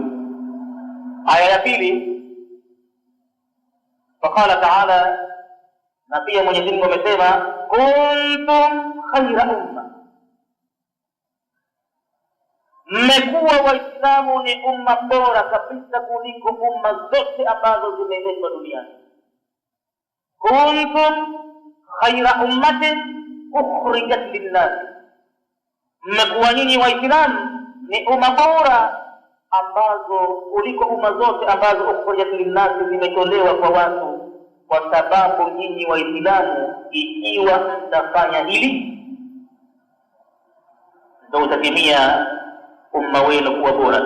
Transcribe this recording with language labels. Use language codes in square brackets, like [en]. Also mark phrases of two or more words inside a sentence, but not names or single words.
[sw] Aya ya pili, [ar] فقال تعالى, [sw] na pia Mwenyezi Mungu amesema [ar] كنتم خير أمة, [sw] mmekuwa Waislamu ni umma bora kabisa kuliko umma zote ambazo zimeletwa duniani. [ar] كنتم خير أمة أخرجت للناس, [sw] mmekuwa nyinyi Waislamu ni umma bora ambazo kuliko umma zote ambazo [ar] أخرجت للناس, [sw] zimetolewa kwa watu. Kwa sababu nyinyi Waislamu ikiwa mtafanya hili ndio utatimia umma wenu kuwa bora.